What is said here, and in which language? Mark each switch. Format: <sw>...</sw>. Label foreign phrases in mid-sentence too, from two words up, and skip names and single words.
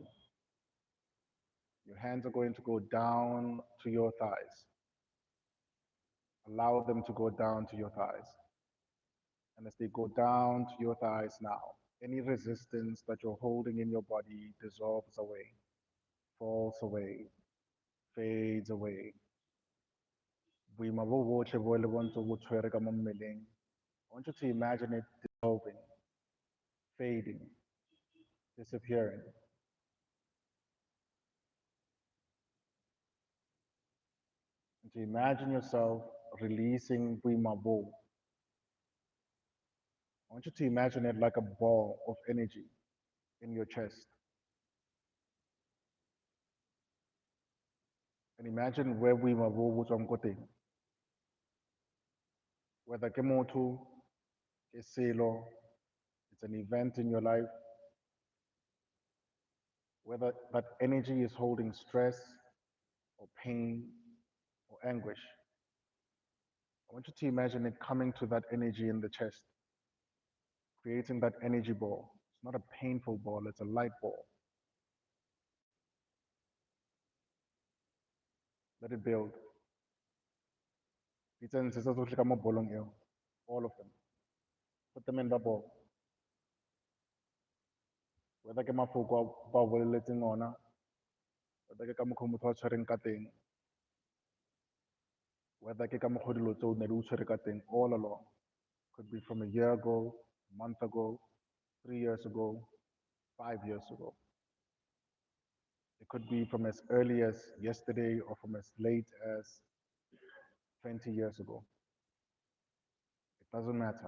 <en>Your hands are going to go down to your thighs. Allow them to go down to your thighs. And as they go down to your thighs now, any resistance that you're holding in your body dissolves away, falls away, fades away.</en> <tn>Boima bo botlhe bo le bo ntse bo tshwere ka mo mmeleng,</tn> <en>I want you to imagine it dissolving, fading, disappearing. And to imagine yourself releasing</en> <tn>Boima bo.</tn> <en>I want you to imagine it like a ball of energy in your chest. And imagine where</en> <tn>Boima bo bo tswang ko teng. Whether ke motho, ke selo,</tn> <en>it's an event in your life, whether that energy is holding stress or pain or anguish. I want you to imagine it coming to that energy in the chest, creating that energy ball. It's not a painful ball, it's a light ball. Let it build. All of them. Put them in the ball.</en> <tn>Whether ke mafoko a ba boleletseng ona, whether ke ka mokgwa motho a tshwereng ka teng, whether ke ka mokgwa dilo tseo ne di o tshwere ka teng</tn> <en>all along. Could be from a year ago, a month ago, 3 years ago, 5 years ago. It could be from as early as yesterday or from as late as 20 years ago. It doesn't matter.</en>